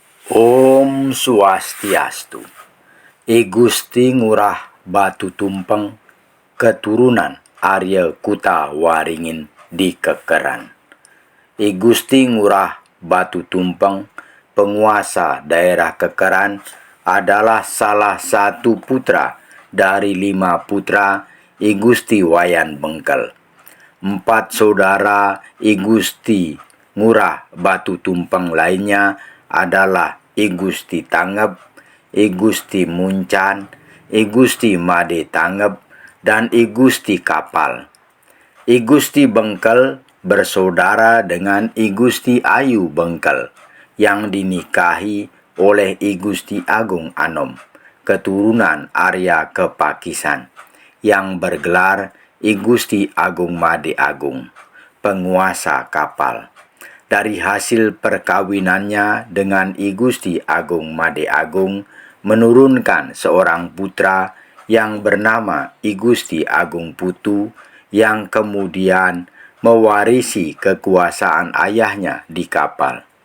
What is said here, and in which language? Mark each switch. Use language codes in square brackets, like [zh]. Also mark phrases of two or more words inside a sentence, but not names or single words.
[ban] Om Swastiastu. [id] I Gusti Ngurah Batu Tumpeng, keturunan Arya Kuta Waringin di Kekeran. I Gusti Ngurah Batu Tumpeng, penguasa daerah Kekeran, adalah salah satu putra dari 5 putra I Gusti Wayan Bengkel. 4 saudara I Gusti Ngurah Batu Tumpeng lainnya adalah I Gusti Tangep, I Gusti Muncan, I Gusti Made Tangep, dan I Gusti Kapal. I Gusti Bengkel bersaudara dengan I Gusti Ayu Bengkel yang dinikahi oleh I Gusti Agung Anom, keturunan Arya Kepakisan, yang bergelar I Gusti Agung Made Agung, penguasa kapal. Dari hasil perkawinannya dengan I Gusti Agung Made Agung menurunkan seorang putra yang bernama I Gusti Agung Putu, yang kemudian mewarisi kekuasaan ayahnya di kapal.